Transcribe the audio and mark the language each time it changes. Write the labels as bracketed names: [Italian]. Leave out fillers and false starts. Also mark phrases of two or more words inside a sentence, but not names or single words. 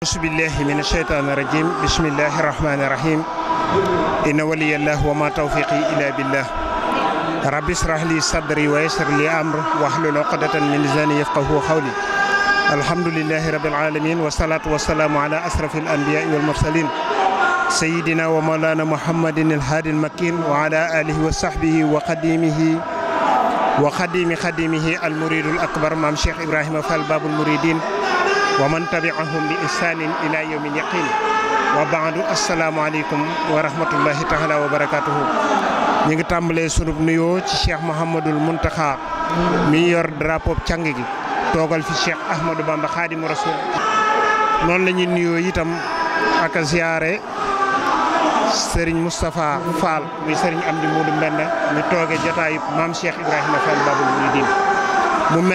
[Arabic] أعوذ بالله من الشيطان الرجيم بسم الله الرحمن الرحيم إن ولي الله وما توفيقي إلا بالله رب اشرح لي صدري ويسر لي أمري واحلل عقدة من لساني يفقهوا قولي الحمد لله رب العالمين والصلاة والسلام على أشرف الأنبياء والمرسلين سيدنا ومولانا محمد الهادي المكين وعلى آله وصحبه وخديمه المريد الأكبر مام شيخ إبراهيم فال باب المريدين ومن تبعهم بإحسان إلى يوم اليقين وبعد السلام عليكم ورحمة الله تعالى وبركاته [Wolof] ñi ngi tàmbalee sunub nuyoo ci Cheikh Mouhamadoul Mountakha mi yor drapeau càng gi toogal fi Cheikh Ahmadou Bamba Khadimu Rasul noonu la ñuy nuyoo itam ak ziyaare Serigne Moustapha Fall muy Serigne Amdi Modou Mbenda ñu tooge jotaayu maam Cheikh Ibrahima Fall Babul Mouridine mu mel